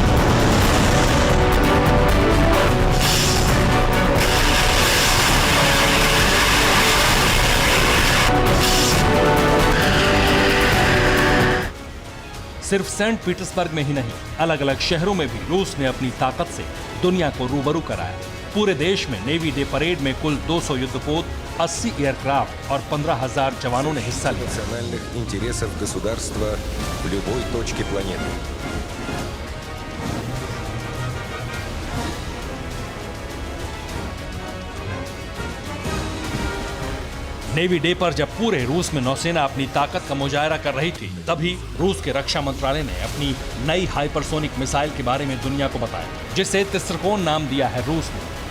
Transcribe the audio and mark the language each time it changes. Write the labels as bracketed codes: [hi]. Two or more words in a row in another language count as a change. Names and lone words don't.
[hi] सिर्फ सेंट पीटर्सबर्ग में ही नहीं, अलग अलग शहरों में भी रूस ने अपनी ताकत से दुनिया को रूबरू कराया। पूरे देश में नेवी डे परेड में कुल 200 युद्धपोत, 80 एयरक्राफ्ट और 15,000 जवानों ने हिस्सा लिया। [ru] национальных интересов государства в любой точке планеты. [hi] नेवी डे पर जब पूरे रूस में नौसेना अपनी ताकत का मुजाहरा कर रही थी, तभी रूस के रक्षा मंत्रालय ने अपनी नई हाइपरसोनिक मिसाइल के बारे में दुनिया को बताया, जिसे तिस्रकोन नाम दिया है रूस ने।